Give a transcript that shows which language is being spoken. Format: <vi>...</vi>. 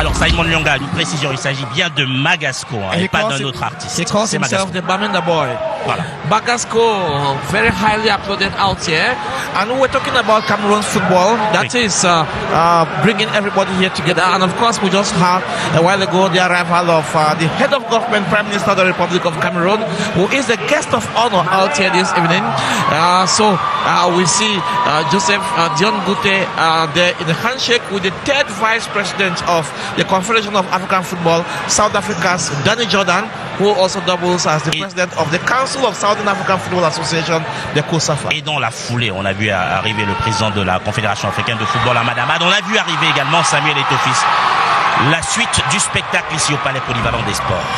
<fr>Alors Simon Lyonga, une précision, il s'agit bien de Magasco et pas d'un autre artiste.</fr> <en>He calls himself the Bamenda boy.</en> <fr>Voilà.</fr> <en>Magasco, very highly applauded out here. And we're talking about Cameroon football. That is bringing everybody here together. And of course, we just had a while ago the arrival of the head of government, Prime Minister of the Republic of Cameroon, who is the guest of honor out here this evening. So we see Joseph Dion Gute there in the handshake with the third vice president of the Confederation of African Football, South Africa's Danny Jordan, who also doubles as the president of the Council of Southern African Football Association, the COSAFA.</en> <fr>Et dans la foulée, on a vu arriver le président de la Confédération africaine de football, Ahmad Ahmad. On a vu arriver également Samuel Eto'o-Fils. La suite du spectacle ici au Palais Polyvalent des Sports.</fr>